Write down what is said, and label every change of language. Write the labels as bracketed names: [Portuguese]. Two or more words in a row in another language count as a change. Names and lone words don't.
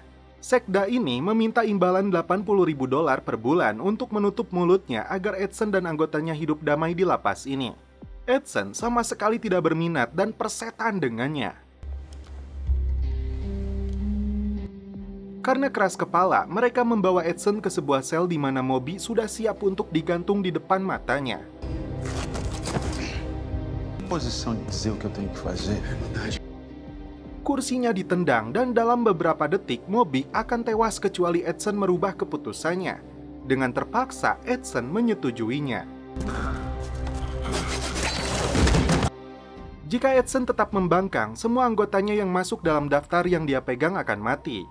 [Indonesian] Sekda ini meminta imbalan $80.000 per bulan untuk menutup mulutnya agar Edson dan anggotanya hidup damai di lapas ini. Edson sama sekali tidak berminat dan persetan dengannya. Karena keras kepala, mereka membawa Edson ke sebuah sel di mana Moby sudah siap untuk digantung di depan matanya. [Portuguese] Posição de dizer o que eu tenho que fazer. [Indonesian] Kursinya ditendang dan dalam beberapa detik Moby akan tewas kecuali Edson merubah keputusannya. Dengan terpaksa, Edson menyetujuinya. Jika Edson tetap membangkang, semua anggotanya yang masuk dalam daftar yang dia pegang akan mati.